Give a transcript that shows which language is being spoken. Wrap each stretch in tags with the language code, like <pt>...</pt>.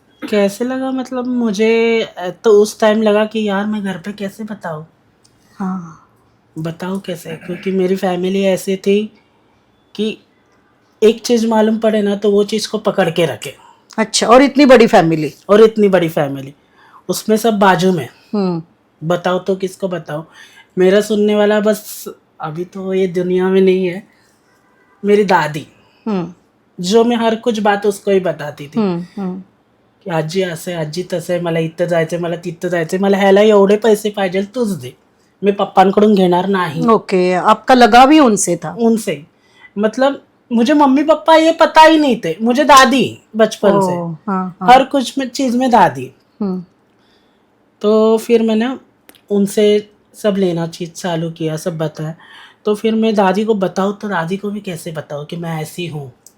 <hi>कैसे लगा मतलब, मुझे तो उस टाइम लगा कि यार मैं घर पे कैसे बताऊँ. हाँ. बताओ कैसे, क्योंकि मेरी फैमिली ऐसी थी कि एक चीज़ मालूम पड़े ना तो वो चीज़ को पकड़ के रखे. अच्छा, और इतनी बड़ी फैमिली. और इतनी बड़ी फैमिली, उसमें सब बाजू में. बताओ तो किसको बताओ. मेरा सुनने वाला बस अभी तो ये दुनिया में नहीं है, मेरी दादी, जो मैं हर कुछ बात उसको ही बताती थी की</hi> <mr>आजी असं, आजी तसं आहे, मला इथं जायचं, मला तिथं जायचं, मला ह्याला एवढे पैसे पाहिजे, तूच दे, मी पप्पांकडून घेणार नाही.</mr> <hi>ओके, आपका लगाव ही उनसे था. उनसे मतलब मुझे मम्मी पापा ये पता ही नहीं थे, मुझे दादी बचपन से. हाँ. हर कुछ में चीज़ में दादी. तो फिर मैंने उनसे सब लेना चीज़ चालू किया, सब बताया. तो फिर मैं दादी को बताऊँ तो दादी को भी कैसे बताऊँ कि मैं ऐसी हूँ.</hi>